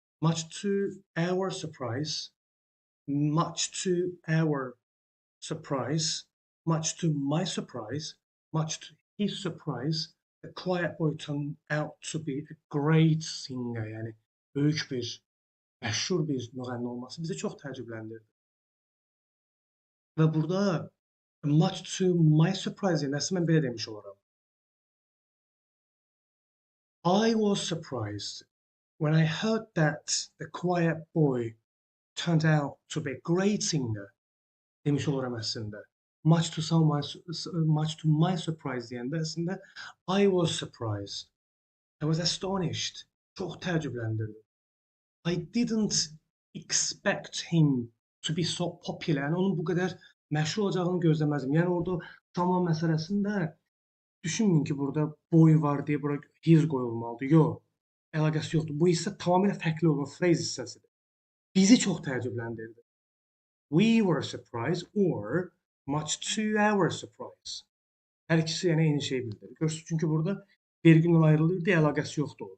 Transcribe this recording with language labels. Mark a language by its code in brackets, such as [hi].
[en] Much to our surprise, much to our surprise, much to my surprise, much to his surprise, the quiet boy turned out to be a great singer, [az] yəni böyük bir, məşhur bir müğənni olması bizi çox təəccübləndirdi. Və burada [en] much to my surprise, [az] yəni əslində mən belə demiş olaram. [en] I was surprised when I heard that the quiet boy turned out to be a great singer. [az] Demiş olaram əslində. [en] Much to my surprise [az] deyəndə əslində [en] I was surprised. I was astonished. [az] Çox təəccübləndirdi. [en] I didn't expect him to be so popular. [az] Yəni onun bu qədər məşhur olacağını gözləməzdim. Yəni orada zaman məsələsində düşünməyin ki, burada boy var deyə bura his qoyulmalıdır. Yox, əlaqəsi yoxdur. Bu hissə tamamilə fərqli olan phrase hissəsidir. Bizi çox təəccübləndirdi. [en] We were surprised or much to our surprise. [az] Hər ikisi yəni eyni şey bildirir. Görürsünüz, çünki burada vergüllə ayrılır deyə əlaqəsi yoxdur.